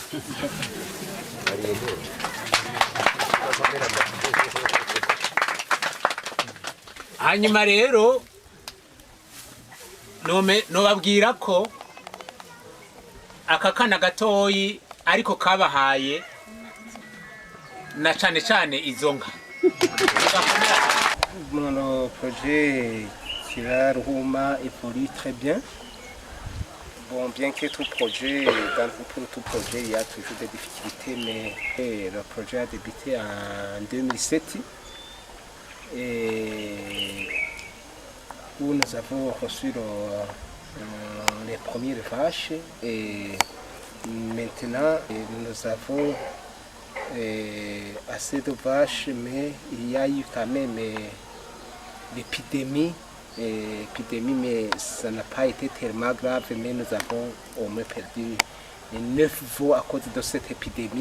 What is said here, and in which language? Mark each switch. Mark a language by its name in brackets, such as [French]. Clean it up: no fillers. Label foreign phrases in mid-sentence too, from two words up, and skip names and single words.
[Rundi] hanyuma rero nobabwira ko aka kana gatoyi ariko kabahaye na cane cane izo nka [French] Mon projet Ruhuma évolue très bien. Bon, bien que tout projet, pour tout projet, il y a toujours des difficultés, mais le projet a débuté en 2007 et où nous avons reçu les premières vaches et maintenant nous avons assez de vaches, mais il y a eu quand même l'épidémie, mais ça n'a pas été tellement grave, mais nous avons au moins perdu 9 veaux à cause de cette épidémie.